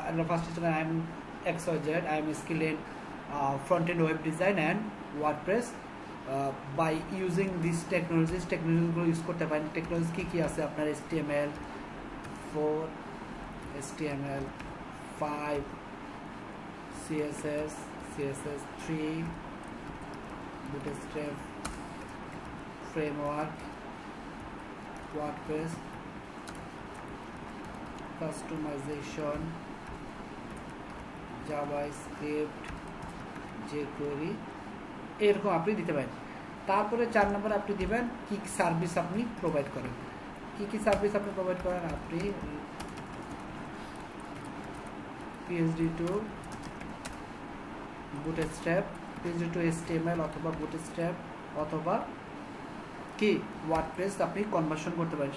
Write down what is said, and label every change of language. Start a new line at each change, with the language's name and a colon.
Bangla: First হচ্ছে
English: I am XYZ, I am skill in front end web design and WordPress by using this টেকনোলজিগুলো
Bangla: use করতে পারেন। Technology কী কী আছে আপনার, HTML4, HTML5, CSS, CSS3, Bootstrap framework, WordPress, customization, JavaScript, jQuery, এরকম আপনি দিতে পারেন। তারপরে 4 নম্বর আপনি দিবেন কি সার্ভিস আপনি প্রোভাইড করেন, কি সার্ভিস আপনি প্রোভাইড করেন। আপনি PHP to Bootstrap, PHP to HTML অথবা Bootstrap অথবা কি ওয়ার্ডপ্রেস আপনি কনভার্সন করতে পারেন।